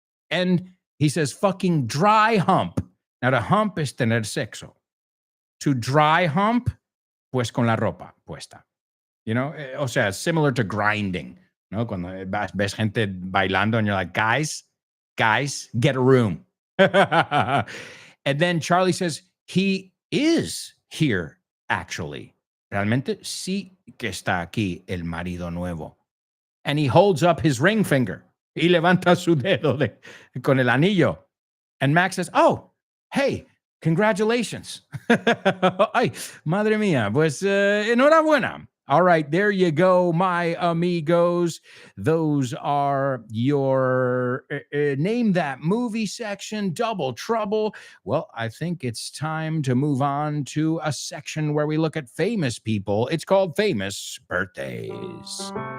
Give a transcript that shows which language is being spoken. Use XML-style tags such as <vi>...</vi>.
<en>And he says, fucking dry hump. Now, the hump is</en> <es>tener sexo.</es> <en>To dry hump,</en> <es>pues con la ropa puesta.</es> <en>You know,</en> <es>o sea,</es> <en>similar to grinding.</en> <es>¿No? Cuando ves gente bailando</es> <en>and you're like, guys, get a room. And then Charlie says, he is here, actually.</en> <es>Realmente sí que está aquí el marido nuevo.</es> <en>And he holds up his ring finger.</en> <es>Y levanta su dedo con el anillo.</es> <en>And Max says, oh, hey, congratulations.</en> <es>Ay, madre mía, pues enhorabuena.</es> <en>All right, there you go, my amigos. Those are your name that movie section, Double Trouble. Well, I think it's time to move on to a section where we look at famous people. It's called Famous Birthdays.</en>